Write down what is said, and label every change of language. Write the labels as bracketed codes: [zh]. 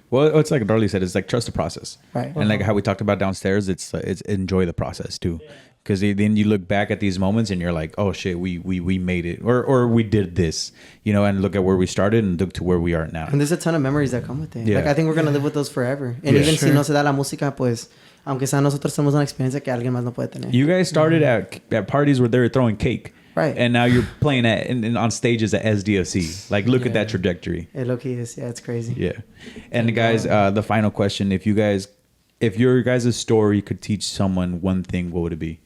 [en] Well, it's like Darlie said, it's like trust the process. right? And like how we talked about downstairs, it's enjoy the process too. Because then you look back at these moments and you're like, oh shit, we made it, or we did this, you know, and look at where we started and look to where we are now. And there's a ton of memories that come with it. Yeah. Like I think we're gonna live with those forever. And Yeah. even Sure. [es] si no se da la música, pues, aunque sea nosotros tenemos una experiencia que alguien más no puede tener. [en] You guys started at parties where they were throwing cake, Right. and now you're playing on stages at SDFC. Like, look at that trajectory. It low-key is, yeah, it's crazy. Yeah. And guys, the final question: if your guys' story could teach someone one thing, what would it be?